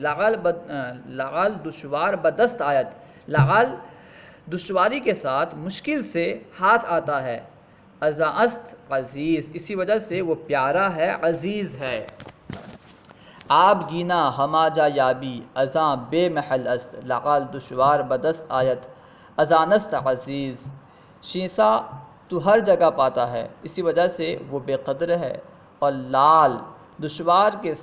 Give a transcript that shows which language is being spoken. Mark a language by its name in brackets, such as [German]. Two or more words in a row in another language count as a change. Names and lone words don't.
[Persian] لعل دشوار بدست آیت، [Urdu] لعل دشواری کے ساتھ مشکل سے ہاتھ آتا ہے۔ [Persian] ازاں است عزیز، [Urdu] اسی وجہ سے وہ پیارا ہے، عزیز ہے۔ [Persian] آب گینا ہما جا یابی ازاں بے محل است، لعل دشوار بدست آیت ازاں است عزیز۔ [Urdu] شیشہ تو ہر جگہ پاتا ہے، اسی وجہ سے وہ بے قدر ہے، اور لعل دشوار کے ساتھ